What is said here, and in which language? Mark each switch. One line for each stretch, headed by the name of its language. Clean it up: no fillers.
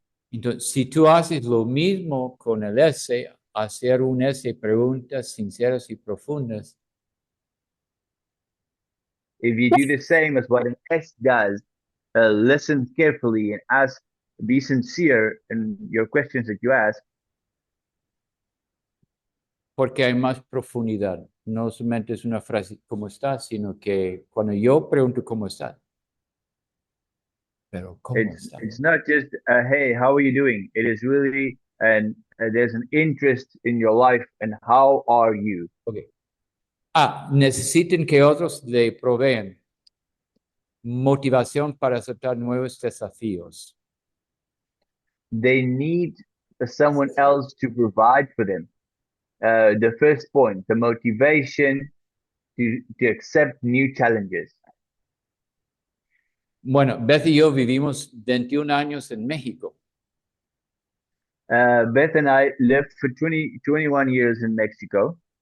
Spanish: Entonces, si tú haces lo mismo con el S, hacer un S, preguntas sinceras y profundas,
English: If you do the same as what an S does, listen carefully and be sincere in your questions that you ask,
Spanish: porque hay más profundidad. No solamente es una frase, ¿cómo estás? Sino que cuando yo pregunto cómo estás, pero ¿cómo estás?
English: it's not just hey, how are you doing? It is really and there's an interest in your life and how are you? Okay.
Spanish: Necesiten que otros le proveen motivación para aceptar nuevos desafíos.
English: They need someone else to provide for them. The first point, the motivation to accept new challenges.
Spanish: Bueno, Beth y yo vivimos 21 años en México.
English: Beth and I lived for 21 years in Mexico.